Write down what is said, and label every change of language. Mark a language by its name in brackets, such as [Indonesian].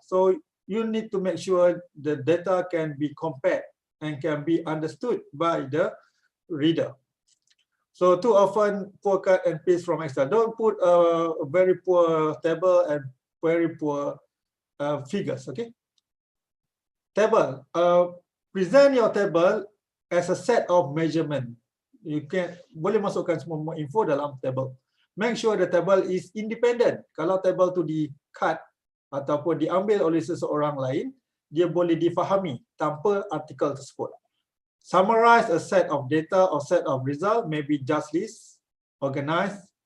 [English] So you need to make sure the data can be compared and can be understood by the reader. So too often, poor cut and paste from Excel. Don't put a very poor table and very poor figures, okay? Table. Present your table as a set of measurement. You can [Malay] boleh masukkan semua info dalam table. [English] Make sure the table is independent. [Malay] Kalau table tu di-cut ataupun diambil oleh seseorang lain, dia boleh difahami tanpa artikel tersebut. [English] Summarize a set of data or set of result, maybe just list, organize.